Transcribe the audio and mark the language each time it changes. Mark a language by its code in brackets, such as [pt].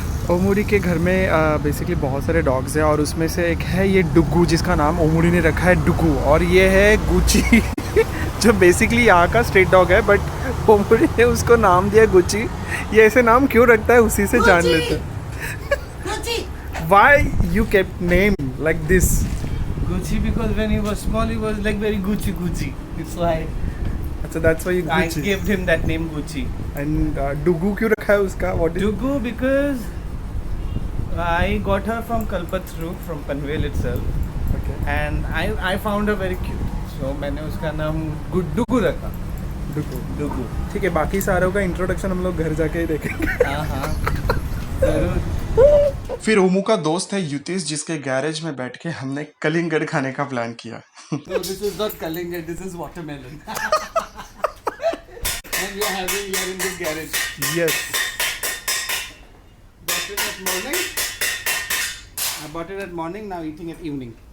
[hi] ओमूडी के घर में बेसिकली बहुत सारे डॉग्स हैं और उसमें से एक है ये डुगू, जिसका नाम ओमूडी ने रखा है डुगू, और ये है गुची जो बेसिकली यहाँ का स्ट्रीट डॉग है, बट ओमूडी ने उसको नाम दिया गुची। ये ऐसे नाम क्यों रखता है उसी से जान लेते हैं। [en] Why you kept name like this? Gucci because when he was small he was like very Gucci. It's why [hi] अच्छा, [en] that's why you I Gucci. gave him that name Gucci. And [hi] डुगू क्यों रखा है उसका? [en] What is? Dugu because I got her from Kalpataru from Panvel itself Okay. and I found her very cute. [hi] So मैंने उसका नाम डुगू रखा। डुगू। डुगू। ठीक है, बाकी सारों का इंट्रोडक्शन हम लोग घर जाके ही देखेंगे। हाँ जरूर। फिर ओमू का दोस्त है युतीश, जिसके गैरेज में बैठ के हमने कलिंगड़ खाने का प्लान किया। [en] No, this is not Kalinga, this is watermelon. And we are having here in this garage. Yes. Bought it at morning. I bought it at morning, now eating at evening.